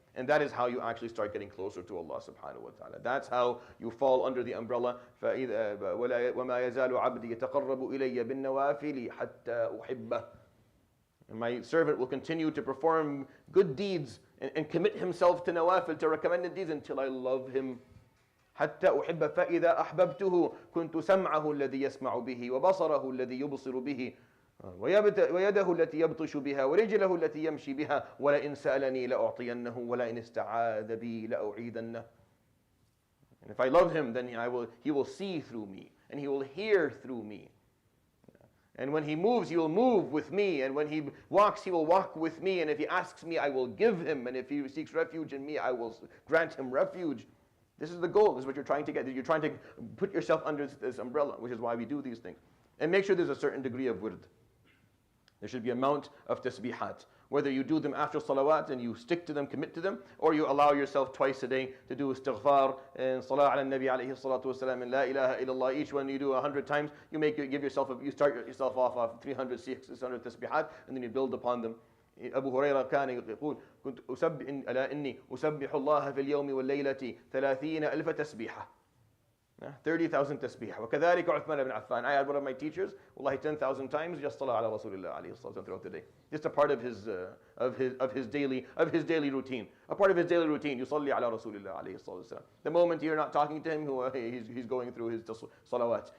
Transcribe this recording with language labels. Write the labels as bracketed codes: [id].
[en] And that is how you actually start getting closer to Allah subhanahu wa ta'ala. That's how you fall under the umbrella. [ar] وَمَا يَزَالُ عَبْدِي يَتَقَرَّبُ إِلَيَّ بِالنَّوَافِلِ حَتَّى أُحِبَّهُ. [en] And my servant will continue to perform good deeds and commit himself to nawafil, to recommended deeds, until I love him. [ar] حتى أحب فإذا أحببته كنت سمعه الذي يسمع به وبصره الذي يبصر به. ويده التي يبطش بها ورجله التي يمشي بها ولئن سألني لأعطينه ولئن استعاذ بي لأعيذنه. [en] And if I love him, then he will see through me, and he will hear through me. And when he moves, he will move with me. And when he walks, he will walk with me. And if he asks me, I will give him. And if he seeks refuge in me, I will grant him refuge. This is the goal. This is what you're trying to get. You're trying to put yourself under this umbrella, which is why we do these things. And make sure there's a certain degree of wird. There should be an amount of tasbihat. Whether you do them after salawat and you stick to them, commit to them, or you allow yourself twice a day to do istighfar and salah ala nabi alayhi salatu wasalam and la ilaha illallah. Each one you do 100 times, you start yourself off 300, 600 tasbihat, and then you build upon them. [ar] Abu Hurairah كان يقول كنت ألا إني أسبح الله في اليوم والليلة 30,000 تسبيحة. [en] 30,000 tasbih. وكذلك عثمان ibn Affan. I had one of my teachers, wallahi, 10,000 times just salah ala Rasulullah alayhi salatu throughout the day. Just a part of his daily routine. A part of his daily routine. Yusalli ala Rasulullah alayhi salatu. The moment you're not talking to him, he's going through his salawat.